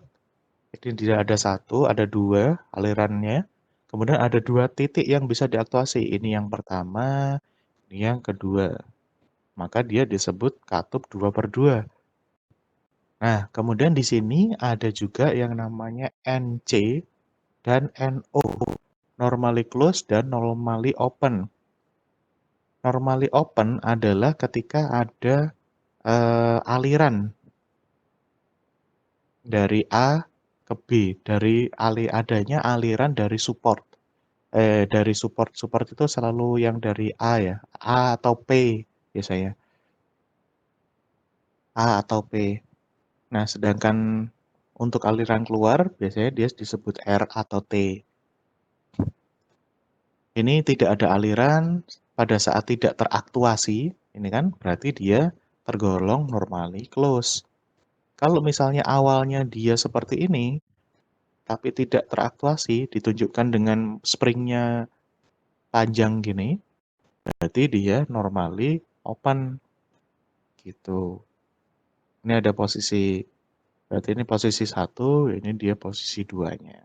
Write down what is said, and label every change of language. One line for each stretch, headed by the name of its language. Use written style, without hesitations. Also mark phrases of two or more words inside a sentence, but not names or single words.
Indonesian: Ini tidak ada 1, ada 2 alirannya. Kemudian ada 2 titik yang bisa diaktuasi. Ini yang pertama, ini yang kedua. Maka dia disebut katup 2/2. Nah, kemudian di sini ada juga yang namanya NC dan NO.
English: Normally closed dan normally open. Normally open
Indonesian: adalah ketika ada aliran dari A ke B, dari adanya aliran dari support. Dari support itu selalu yang dari A ya, A atau P biasanya. A atau P. Nah, sedangkan untuk aliran keluar biasanya dia disebut R atau T. Ini tidak ada aliran pada saat tidak teraktuasi, ini kan berarti dia tergolong
English: normally close.
Indonesian: Kalau misalnya awalnya dia seperti ini, tapi tidak teraktuasi, ditunjukkan dengan springnya panjang gini, berarti dia
English: normally open.
Indonesian: Gitu. Ini ada posisi, berarti ini posisi 1, ini dia posisi 2-nya.